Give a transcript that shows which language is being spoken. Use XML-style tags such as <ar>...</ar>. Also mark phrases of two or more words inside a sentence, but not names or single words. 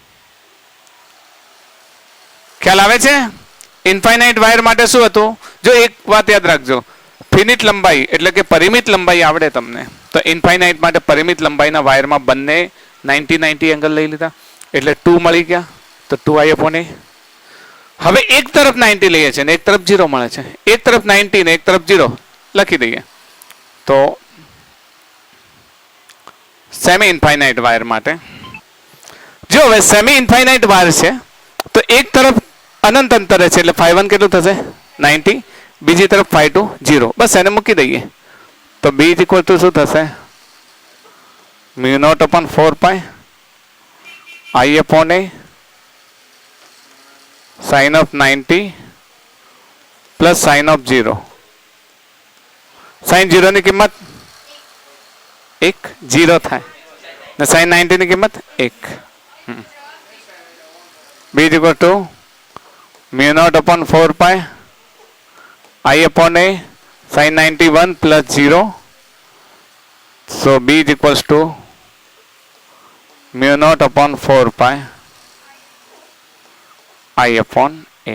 <gu>ખ્યાલ આવે છે?</gu> <en>infinite wire</en> <gu>માટે શું હતું? જો એક વાત યાદ રાખજો, ફિનિટ લંબાઈ એટલે કે પરિમિત લંબાઈ આવડે તમને, તો ઇન્ફાઇનાઇટ માટે પરિમિત લંબાઈના વાયરમાં બંને 90 એંગલ લઈ લીધા એટલે 2 મળી ગયા.</gu> <en>તો 2i upon a.</en> <gu>હવે એક તરફ 90 લઈએ છે ને એક તરફ 0 મળે છે. એક તરફ 90 ને એક તરફ 0 લખી દઈએ. તો</gu> <en>semi infinite wire</en> <gu>માટે જો હવે</gu> <en>semi infinite wire</en> <gu>છે તો એક તરફ અનંત અંતરે છે એટલે phi 1 કેટલું થશે? 90. બીજી તરફ phi 2 0. બસ એને મૂકી દઈએ તો b</gu> <en>is equal to</en> <gu>શું થશે?</gu> <en>mu naught upon 4 pi i upon a sine of 90 plus sine of 0.</en> <gu>साइन 0 ની કિંમત 1 0 થાય ને સાइन 90 ની કિંમત 1.</gu> <en>b is equal to mu naught upon 4 pi i upon a sine 91 plus 0. so b is equals to mu naught upon 4 pi i upon a.</en>